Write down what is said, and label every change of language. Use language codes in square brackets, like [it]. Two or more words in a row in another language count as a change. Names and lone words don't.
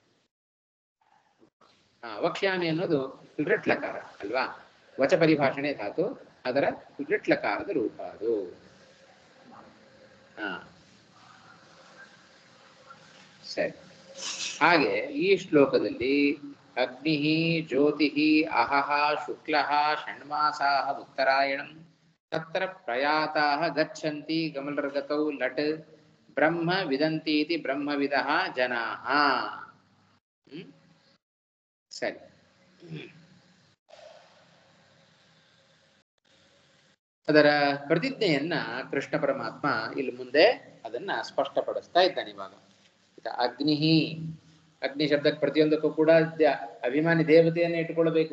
[kn] ವಕ್ಷ್ಯಾಮಿ ಅನ್ನೋದು ಲೃಟ್ಲಕಾರ ಅಲ್ವಾ, [sa] ವಚ ಪರಿಭಾಷಣೆ [kn] ಧಾತು, ಅದರ ಲೃಟ್ಲಕಾರದ ರೂಪ ಅದು. ಸರಿ. ಹಾಗೆ ಈ ಶ್ಲೋಕದಲ್ಲಿ [sa] ಅಗ್ನಿ ಜ್ಯೋತಿ ಅಹಃ ಶುಕ್ಲಃ ಷಣ್ಮಾಸಾಃ ಉತ್ತರಾಯಣಂ ತತ್ರ ಪ್ರಯಾತಾಃ ಗಚ್ಚಂತಿ ಗಮಲರ್ಗತೌ ಲಟ್ ಬ್ರಹ್ಮ ವಿದಂತಿ ಇತಿ ಬ್ರಹ್ಮವಿದಃ ಜನಾಃ. [kn] ಸರಿ. ಅದರ ಪ್ರತಿಜ್ಞೆಯನ್ನ ಕೃಷ್ಣ ಪರಮಾತ್ಮ ಇಲ್ಲಿ ಮುಂದೆ ಅದನ್ನ ಸ್ಪಷ್ಟಪಡಿಸ್ತಾ ಇದ್ದಾನೆ ಇವಾಗ. ಅಗ್ನಿ, ಅಗ್ನಿ ಶಬ್ದಕ್ಕೆ ಪ್ರತಿಯೊಂದಕ್ಕೂ ಕೂಡ ಅಭಿಮಾನಿ ದೇವತೆಯನ್ನೇ ಇಟ್ಕೊಳ್ಬೇಕು.